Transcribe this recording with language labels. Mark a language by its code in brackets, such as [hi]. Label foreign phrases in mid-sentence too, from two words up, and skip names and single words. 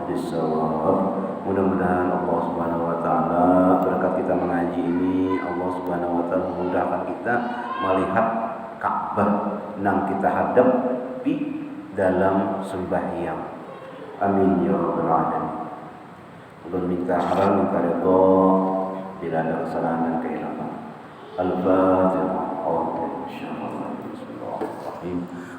[ar] bisawab. [id] Mudah-mudahan [ar] الله سبحانه وتعالى [id] berkat kita mengaji ini, [ar] الله سبحانه وتعالى [id] memudahkan kita melihat Ka'bah yang kita hadapi dalam sembahyang. [ar] آمين يا رب العالمين. [bjn] Ulun minta haram, minta redha bila ada kesalahan dan kehilangan. [ar] Al-Fatihah. Bismillahirrahmanirrahim.